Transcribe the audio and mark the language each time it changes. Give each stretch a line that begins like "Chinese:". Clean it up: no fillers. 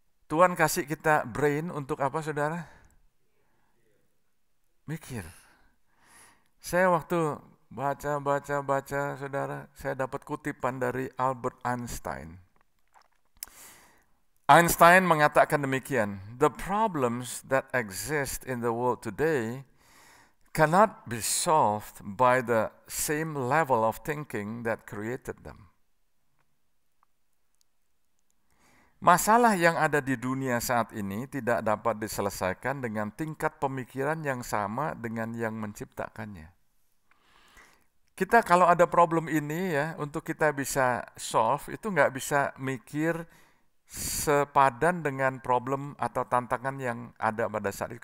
Indonesian: Tuhan kasih kita brain untuk apa saudara? Mikir. Saya waktu baca, saudara, saya dapat kutipan dari Albert Einstein.
English: Einstein
Indonesian: mengatakan demikian,
English: the problems that exist in the world today cannot be solved by the same level of thinking that created them.
Indonesian: Masalah yang ada di dunia saat ini tidak dapat diselesaikan dengan tingkat pemikiran yang sama dengan yang menciptakannya. Kita kalau ada problem ini ya, untuk kita bisa solve, itu nggak bisa mikir sepadan dengan problem atau tantangan yang ada pada saat itu.